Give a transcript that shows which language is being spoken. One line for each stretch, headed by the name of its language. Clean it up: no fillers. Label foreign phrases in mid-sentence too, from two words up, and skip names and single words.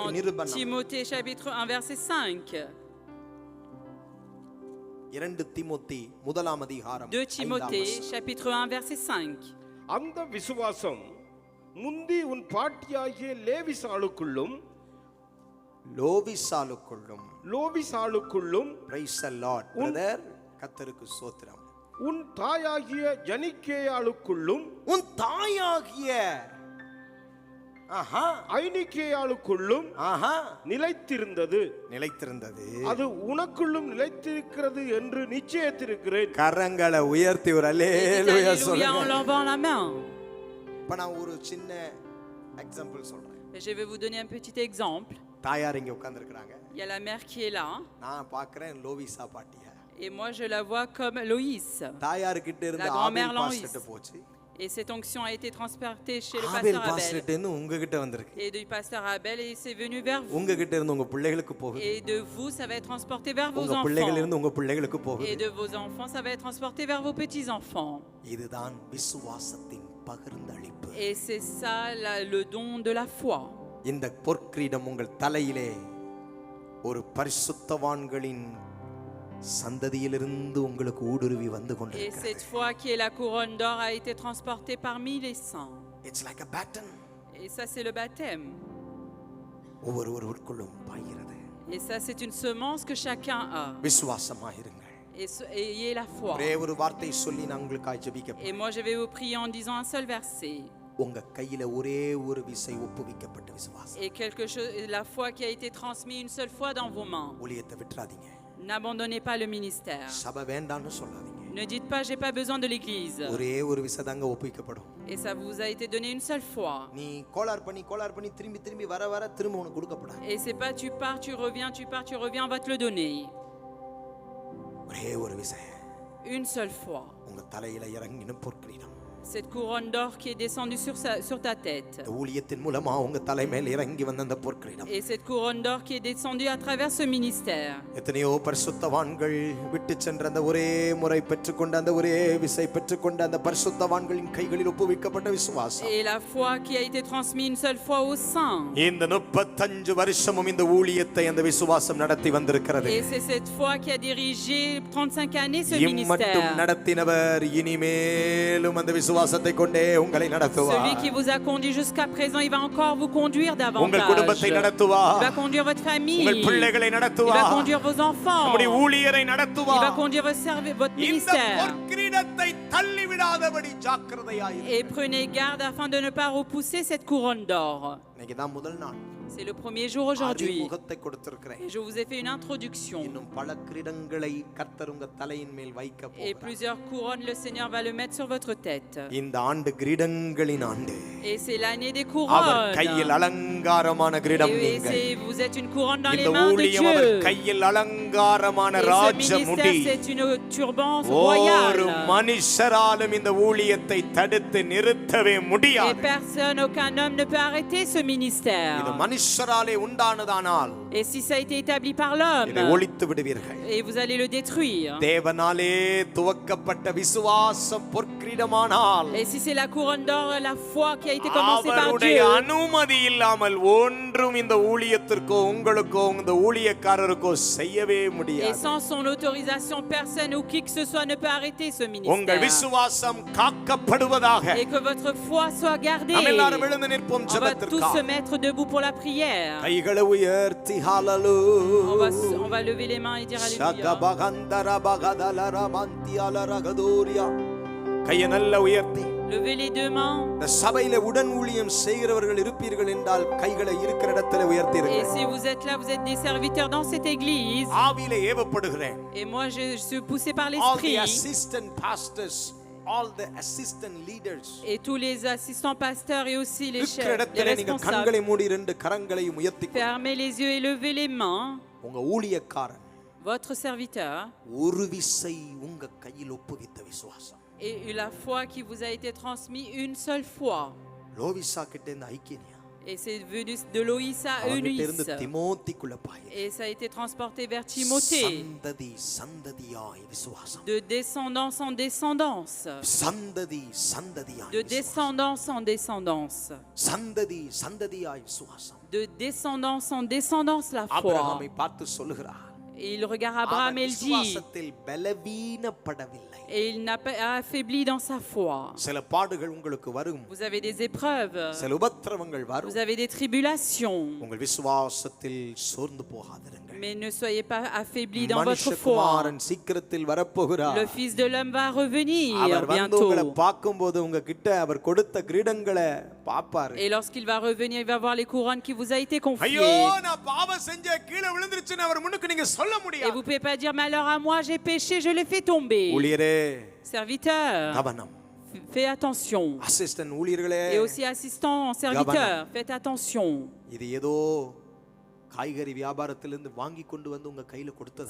French: Dans
Tamil: நிரூபணம்.
French: Timothée chapitre 1 verset 5.
Tamil: 2 தீமோத்தேயு 1ஆம் அதிகாரம்
French: 2 Timothée chapitre 1 verset 5.
Tamil: அந்த விசுவாசம் முந்தி உன் பாட்டியாகிய லேவிசாளுக்குள்ளும் லோவிசாளுக்குள்ளும்
English: Praise the Lord. Brother,
Tamil: கர்த்தருக்கு ஸ்தோத்திரம். உன் தாயாகிய ஜனிக்கேயாளுக்குள்ளும் உன் தாயாகிய ஐனிக்கேயாளுக்குள்ளும் நிலைத்திருந்தது. அது உனக்குள்ளும் நிலைத்திருக்கிறது என்று நிச்சயித்திருக்கிறேன். கரங்களை உயர்த்தி ஒரு அல்லேலூயா சொல்லுங்க.
French: en levant la main.
Tamil: இப்ப நான் ஒரு சின்ன எக்ஸாம்பிள் சொல்றேன்.
French: Je vais vous donner un petit exemple.
Tamil: தாயார் இங்க உட்கார்ந்திருக்காங்க.
French: Il y a la mère qui est là.
Tamil: நான் பார்க்கிறேன் லோவிசா பாட்டியா.
French: Et moi je la vois comme Loïs.
Tamil: தாயார் கிட்ட இருந்து
French: grand-mère
Tamil: ஆபேல்
French: Loïs.
Tamil: பாஸ்டர் போச்சு.
French: Et cette onction a été transportée chez le
Tamil: ஆபேல்
French: pasteur Abel.
Tamil: பாஸ்டர் இருந்து உங்க கிட்ட வந்திருக்கு.
French: Et du pasteur Abel et c'est venu vers vous.
Tamil: உங்க கிட்ட இருந்து உங்க பிள்ளைகளுக்கு போகுது.
French: Et de vous ça va être transporté vers vos
Tamil: உங்க
French: enfants.
Tamil: பிள்ளைகள் இருந்து உங்க பிள்ளைகளுக்கு போகுது.
French: Et de vos enfants ça va être transporté vers vos petits enfants.
Tamil: இதுதான் விசுவாசத்தின் பகிர்ந்தளிப்பு.
French: Et c'est ça le don de la foi.
Tamil: இந்த பொற்கிரீடம் உங்கள் தலையிலே ஒரு பரிசுத்தவான்களின் சந்ததியிலிருந்து உங்களுக்கு ஊடுருவி வந்து
French: Et
Tamil: கொண்டிருக்கிறது.
French: cette foi qui est la couronne d'or a été transportée parmi les saints.
English: It's like a baton.
French: Et ça, c'est le baptême.
Tamil: ஒவ்வொருவருக்குள்ளும் பாய்கிறது.
French: Et ça, c'est une semence que chacun a.
Tamil: விசுவாசமாயிருங்கள்.
French: Ayez la foi.
Tamil: ஒரே ஒரு வார்த்தை சொல்லி நான் உங்களுக்காக ஜெபிக்க
French: Et moi, je vais vous prier en disant un seul verset.
Tamil: உங்க கையில ஒரே ஒரு விசை ஒப்புவிக்கப்பட்ட விசுவாசம்.
French: Et quelque chose, la foi qui a été transmise une seule fois dans vos mains.
Tamil: ஊழியத்தை விட்டுறாதீங்க.
French: N'abandonnez pas le ministère.
Tamil: சபை வேண்டாம்னு சொல்லாதீங்க.
French: Ne dites pas j'ai pas besoin de l'église.
Tamil: ஒரே ஒரு விசை தாங்க ஒப்புவிக்கப்படும்.
French: Et ça vous a été donné une seule fois.
Tamil: நீ கோளார் பண்ணி திரும்பி வர திரும்ப உனக்கு கொடுக்கப்படாது.
French: Et c'est pas tu pars, tu reviens, on va te le donner.
Tamil: ஒரே ஒரு விசை.
French: Une seule fois.
Tamil: உங்க தலையில இறங்கின பொற்கிரீடம்.
French: Cette couronne d'or qui est descendue sur ta tête.
Tamil: இந்த ஊழியத்தின் மூலமா உங்க தலை மேல இறங்கி வந்த அந்த பொற்கிரீடம்.
French: Et cette couronne d'or qui est descendue à travers ce ministère.
Tamil: எத்தனையோ பரிசுத்தவான்கள் விட்டு சென்ற அந்த ஒரே முறை பெற்றுக்கொண்ட அந்த ஒரே விசை பெற்றுக்கொண்ட அந்த பரிசுத்தவான்களின் கைகளில் ஒப்புவிக்கப்பட்ட விசுவாசம்.
French: Et la foi qui a été transmise une seule fois aux saints.
Tamil: இந்த 35 வருஷமும் இந்த ஊழியத்தை அந்த விசுவாசம் நடத்தி வந்திருக்கிறது.
French: Et c'est cette foi qui a dirigé 35 années ce
Tamil: இம்மட்டும்
French: ministère.
Tamil: நடத்தினவர் இனிமேலும் அந்த விசுவாசத்தை கொண்டே உங்களை நடத்துவார்.
French: Celui qui vous a conduit jusqu'à présent, il va encore vous conduire
Tamil: உங்கள்
French: davantage.
Tamil: குடும்பத்தை நடத்துவார்.
French: Il va conduire votre famille.
Tamil: உங்கள் பிள்ளைகளை
French: Il va
Tamil: நடத்துவார்.
French: conduire vos enfants.
Tamil: நம்முடைய ஊழியரை
French: Il va
Tamil: நடத்துவார்.
French: conduire votre
Tamil: இந்த
French: ministère.
Tamil: பொற்கிரீடத்தை தள்ளி விடாதபடி ஜாக்கிரதையாயிரு.
French: Et prenez garde afin de ne pas repousser cette couronne d'or.
Tamil: இன்னைக்கு தான் முதல் நாள்.
French: C'est le premier jour aujourd'hui.
Tamil: முகத்தை கொடுத்திருக்கிறேன்.
French: Et je vous ai fait une introduction.
Tamil: இன்னும் பல கிரீடங்களை கர்த்தர் உங்க தலையின் மேல் வைக்க
French: Et
Tamil: போகிறார்.
French: plusieurs couronnes, le Seigneur va le mettre sur votre tête.
Tamil: இந்த ஆண்டு கிரீடங்களின் ஆண்டு.
French: Et c'est l'année des
Tamil: அவர்
French: couronnes.
Tamil: கையில் அலங்காரமான கிரீடம்
French: Et
Tamil: நீங்கள்.
French: vous êtes une couronne dans les
Tamil: இந்த
French: mains de
Tamil: ஊழியம் அவர்
French: Dieu.
Tamil: கையில் அலங்காரமான
French: Et ce
Tamil: ராஜ முடி.
French: ministère, c'est une turbance
Tamil: ஒரு
French: royale.
Tamil: மனுஷராலும் இந்த ஊழியத்தை தடுத்து நிறுத்தவே
French: Et
Tamil: முடியாது.
French: personne, aucun homme ne peut arrêter ce
Tamil: இது
French: ministère.
Tamil: மனுஷராலே உண்டானதானால்
French: Et si ça a été établi par
Tamil: இதை
French: l'homme,
Tamil: ஒழித்து விடுவீர்கள்.
French: et vous allez le détruire.
Tamil: தேவனாலே துவக்கப்பட்ட விசுவாசம் பொற்கிரீடமானால்
French: Et si c'est la couronne d'or, la foi qui a été commencée par
Tamil: அவருடைய
French: Dieu,
Tamil: அனுமதி இல்லாமல் ஒன்றும் இந்த ஊழியத்திற்கோ உங்களுக்கோ இந்த ஊழியக்காரருக்கோ செய்யவே
French: et
Tamil: முடியாது.
French: sans son autorisation, personne ou qui que ce soit ne peut arrêter ce
Tamil: உங்கள்
French: ministère.
Tamil: விசுவாசம் காக்கப்படுவதாக.
French: Et que votre foi soit gardée.
Tamil: நாம் எல்லாரும் எழுந்து நிற்போம்
French: On va tous se
Tamil: ஜெபத்திற்காக.
French: mettre debout pour la prière.
Tamil: கைகளை உயர்த்தி
French: On
Tamil: ஹalleluya.
French: va lever les mains et dire Alléluia. சகபகந்தர பகதலர மந்தியலர கதோரியா.
Tamil: கையை நல்ல உயர்த்தி.
French: Levez les deux mains.
Tamil: இந்த சபையில உடன் ஊழியம் செய்கிறவர்கள் இருப்பீர்கள் என்றால் கைகளை இருக்கிற இடத்துல
French: Et
Tamil: உயர்த்திருங்க.
French: si vous êtes là, vous êtes des serviteurs dans cette église.
Tamil: ஆவியிலே ஏவப்படுகிறேன்.
French: Et moi, je suis poussé par
English: All the
French: l'esprit.
English: assistant pastors, all the assistant leaders.
French: Et tous les assistants pasteurs et aussi les
Tamil: இருக்கிற
French: chefs, les
Tamil: இடத்துல நீங்க
French: responsables.
Tamil: கண்களை மூடி ரெண்டு கரங்களையும் உயர்த்தி
French: Fermez les yeux et levez les mains.
Tamil: உங்க ஊழியக்காரன்
French: Votre serviteur
Tamil: ஒரு விசை உங்க கையில் ஒப்புவித்த விசுவாசம்.
French: et la foi qui vous a été transmise une seule fois.
Tamil: லோவிசா கிட்ட இருந்து ஐக்கினியா.
French: Et c'est venu de Loïs à
Tamil: அவங்கிட்ட இருந்து
French: Eunice.
Tamil: திமோத்திக்குள்ள பாயுது.
French: Et ça a été transporté vers Timothée.
Tamil: சந்ததி சந்ததியாய் விசுவாசம்.
French: De descendance en descendance.
Tamil: சந்ததி சந்ததியாய்
French: De
Tamil: விசுவாசம்.
French: descendance en descendance.
Tamil: சந்ததி சந்ததியாய் விசுவாசம்.
French: De descendance en descendance la foi.
Tamil: ஆபிரகாமை பார்த்து சொல்லுகிறார்.
French: Et il regarde Abraham et il dit,
Tamil: விசுவாசத்தில் பலவீனப்படவில்லை.
French: et il n'a pas affaibli dans sa foi.
Tamil: சில பாடுகள் உங்களுக்கு வரும்.
French: Vous avez des épreuves,
Tamil: சில உபத்திரவங்கள் வரும்.
French: vous avez des tribulations,
Tamil: உங்கள் விசுவாசத்தில் சோர்ந்து போகாதிருங்கள்.
French: mais ne soyez pas affaiblis dans votre foi.
Tamil: மனுஷகுமாரன் சீக்கிரத்தில் வரப்போகிறார்.
French: Le Fils de l'homme va revenir
Tamil: அவர் வந்து
French: bientôt.
Tamil: உங்களை பார்க்கும்போது உங்க கிட்ட அவர் கொடுத்த கிரீடங்களை பாப்பாரு.
French: Et lorsqu'il va revenir, il va voir les couronnes qui vous a été
Tamil: ஐயோ
French: confiées.
Tamil: நான் பாவம் செஞ்ச கீழே விழுந்துருச்சுன்னு அவர் முன்னுக்கு நீங்க சொல்ல
French: Et
Tamil: முடியாது.
French: vous ne pouvez pas dire malheur à moi, j'ai péché, je l'ai fait tomber.
Tamil: ஊழியரே
French: Serviteur,
Tamil: கவனம்.
French: fais attention.
Tamil: அசிஸ்டன்ட் ஊழியர்களே
French: Et aussi assistant, serviteur, faites attention.
Tamil: இது ஏதோ காய்கறி வியாபாரத்திலிருந்து வாங்கி கொண்டு வந்து உங்க கையில கொடுத்தது.